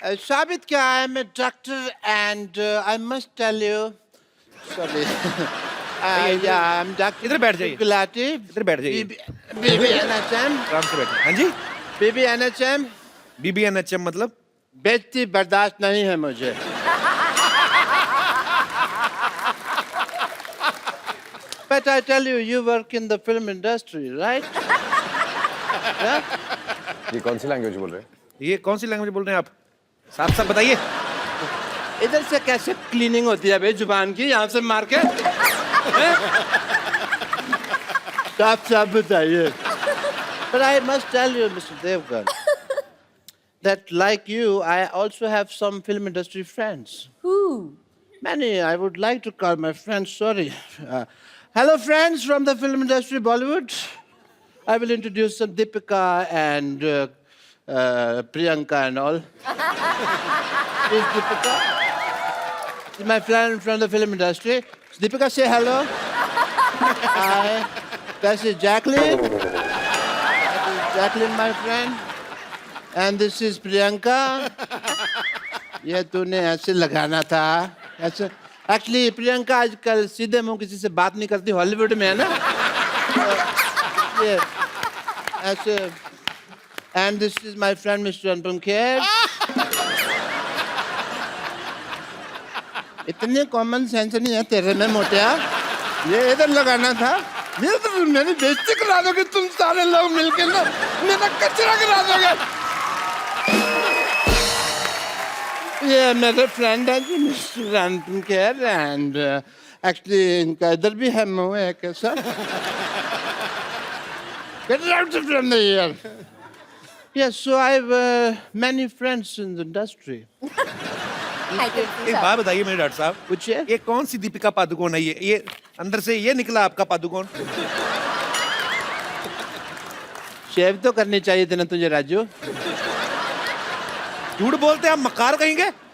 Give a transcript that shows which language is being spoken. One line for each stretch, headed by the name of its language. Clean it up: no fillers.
Hindi: साबित क्या है, मैं
English: Doctor and I must tell you, sorry, या I am doctor.
Hindi: इधर बैठ जाइए। गुलाटी, इधर बैठ जाइए। बीबी एनएचएम, आराम से बैठिए। हाँ जी, बीबी एनएचएम, BBNHM मतलब? बेइज्जती बर्दाश्त नहीं है मुझे।
English: But I tell you, you work in the film industry, right?
Hindi: ये कौन सी लैंग्वेज बोल रहे हैं? ये कौन सी लैंग्वेज बोल रहे हैं आप? साफ साफ बताइए। इधर से कैसे क्लीनिंग होती है भाई जुबान की, यहाँ से मार के? साफ साफ बताइए।
English: But I must tell you, Mr. Devgan, that like you, I also have some film industry friends. Who? Many. I would like to call my friends. Sorry. Hello, friends from the film industry, Bollywood. I will introduce some Deepika and Priyanka and all. Is Deepika? She's my friend from the film industry. Deepika, say hello. Hi. This is Jacqueline. That is Jacqueline, my friend. And this is Priyanka.
Hindi: ये तूने ऐसे लगाना था, ऐसे। Actually Priyanka आजकल सीधे मुंह किसी से बात नहीं करती, हॉलीवुड में है ना,
English: Yeah.
Hindi: ऐसे
English: and this is my friend Mr. Anupam Kher.
Hindi: इतने कॉमन सेंस नहीं है तेरे में मोटिया, ये इधर लगाना था, ये तो मेरी बेइज्जती करा दोगे तुम सारे लोग मिलके ना, मेरा कचरा करा दोगे। ये मेरे फ्रेंड है जी mister Anupam Kher and actually इनका इधर भी है मुंह है कैसा।
English: Get out from here. Yes, so I have many friends in the industry.
Hindi: एक बात बताइए मेरे डॉक्टर साहब, पूछिए। ये कौन सी दीपिका पादुकोण है? ये अंदर से ये निकला आपका पादुकोण? शेव तो करनी चाहिए थी ना तुझे राजू। झूठ बोलते हैं आप, मक्कार कहेंगे?